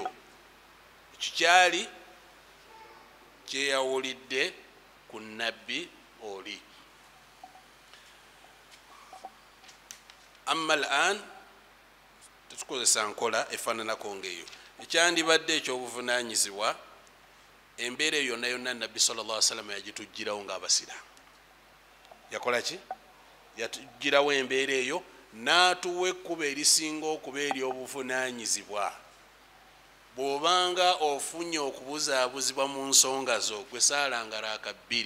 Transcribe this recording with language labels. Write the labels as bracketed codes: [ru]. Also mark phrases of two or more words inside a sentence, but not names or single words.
[lg] Ekyo kyali kyeyawulidde ku nabbi oli. [ar] أما الآن [lg] tetukozesa nkola efaananako ng'eyo. Ekyandibadde ekyobuvunaanyizibwa embeera eyo yonna yonna nabbi [ar] صلى الله عليه وسلم [lg] yagitujjirawo ng'abasiraamu. Yakola ki? Yatujjirawo embeera eyo n'atuwa ekkubo erisinga okuba ery'obuvunaanyizibwa. Bw'obanga ofunye okubuzaabuzibwa mu nsonga zo, gwe saalanga raaka 2.